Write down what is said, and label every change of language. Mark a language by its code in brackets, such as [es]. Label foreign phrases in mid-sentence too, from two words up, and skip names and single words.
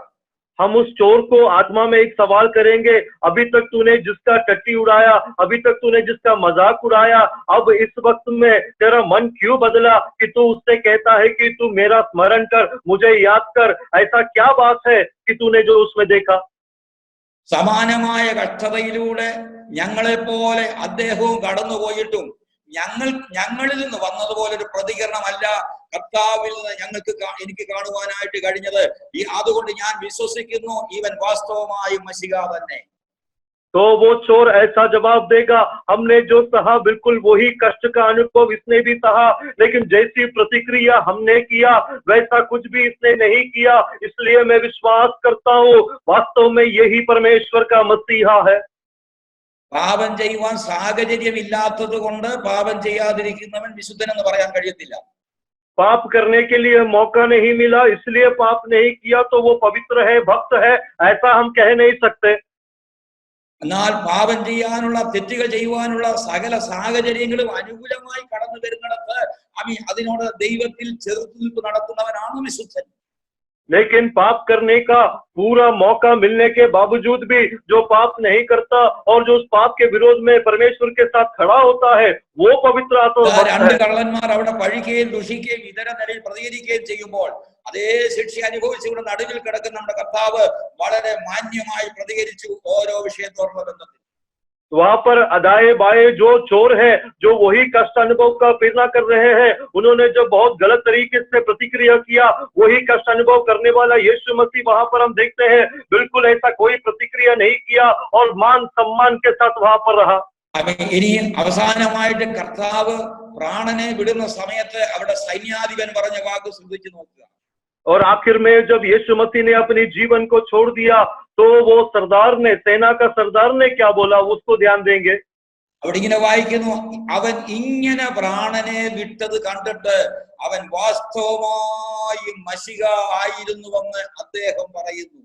[hi] हम उस चोर को आत्मा में एक सवाल करेंगे, अभी तक तूने जिसका टट्टी उड़ाया, अभी तक तूने जिसका मजाक उड़ाया, अब इस वक्त में तेरा मन क्यों बदला कि तू उससे कहता है कि तू मेरा स्मरण कर, मुझे याद कर, ऐसा क्या बात है कि तूने जो उसमें देखा. [ml] സമാനമായ കഷ്ടതയിലൂടെ ഞങ്ങളെ പോലെ അദ്ദേഹവും കടന്നുപോയിട്ടും ഞങ്ങളിൽ നിന്ന് വന്നതുപോലെ ഒരു പ്രതികരണമല്ല കർത്താവിൽ നിന്ന് എനിക്ക് കാണുവാനായിട്ട് കഴിഞ്ഞത്. അതുകൊണ്ട് ഞാൻ വിശ്വസിക്കുന്നു ഇവൻ വാസ്തവമായും മശിഹാ തന്നെ. [hi] तो वो चोर ऐसा जवाब देगा, हमने जो सहा बिल्कुल वही कष्ट का अनुभव इसने भी सहा, लेकिन जैसी प्रतिक्रिया हमने किया वैसा कुछ भी इसने नहीं किया, इसलिए मैं विश्वास करता हूँ वास्तव में यही परमेश्वर का मसीहा है. [ml] പാപം ചെയ്യുവാൻ സാഹചര്യമില്ലാത്തത് കൊണ്ട് പാപം ചെയ്യാതിരിക്കുന്നവൻ വിശുദ്ധൻ എന്ന് പറയാൻ കഴിയത്തില്ല. [hi] पाप करने के लिए मौका नहीं मिला इसलिए पाप नहीं किया तो वो पवित्र है, भक्त है, ऐसा हम कह नहीं सकते. [ml] എന്നാൽ പാപം ചെയ്യാനുള്ള, തെറ്റുകൾ ചെയ്യുവാനുള്ള സകല സാഹചര്യങ്ങളും അനുകൂലമായി കടന്നു വരുന്നിടത്ത് അതിനോട് ദൈവത്തിൽ ചെറുത്തുനിൽപ്പ് നടത്തുന്നവനാണ് വിശുദ്ധൻ. [hi] लेकिन पाप करने का पूरा मौका मिलने के बावजूद भी जो पाप नहीं करता और जो उस पाप के विरोध में परमेश्वर के साथ खड़ा होता है, वो पवित्र आत्मा भक्त [ml] രണ്ട് [hi] है। [ml] കള്ളന്മാർ അവിടെ പഴിക്കുകയും ദുഷിക്കുകയും ഇതര നിലയിൽ പ്രതികരിക്കുകയും ചെയ്യുമ്പോൾ അതേ ശിക്ഷ അനുഭവിച്ചുകൊണ്ട് നടുവിൽ കിടക്കുന്ന നമ്മുടെ കർത്താവ് വളരെ മാന്യമായി പ്രതികരിച്ചു ഓരോ വിഷയത്തോടുള്ള ബന്ധത്തിൽ. [hi] वहां पर अदाए बाए जो चोर है, जो वही कष्ट अनुभव का प्रेरणा कर रहे हैं, उन्होंने जो बहुत गलत तरीके से प्रतिक्रिया किया, वही कष्ट अनुभव करने वाला यीशु मसीह वहां पर हम देखते हैं बिल्कुल ऐसा कोई प्रतिक्रिया नहीं किया और मान सम्मान के साथ वहां पर रहा। [ml] ഇനി അവസാനമായിട്ട് കർത്താവ് പ്രാണനെ വിടുന്ന സമയത്ത് അവിടെ സൈന്യാധിപൻ പറഞ്ഞ വാക്ക് ശ്രദ്ധിച്ചു നോക്കുക. [hi] और आखिर में जब यीशु मसीह ने अपने जीवन को छोड़ दिया तो वो सरदार ने, सेना का सरदार ने क्या बोला, उसको ध्यान देंगे। [ml] അവിടെ ഇങ്ങനെ വായിക്കുന്നു, അവൻ ഇങ്ങനെ പ്രാണനെ വിട്ടത് കണ്ടിട്ട് അവൻ വാസ്തവമായി മശിഹ ആയിരുന്നുവെന്ന് അദ്ദേഹം പറയുന്നു.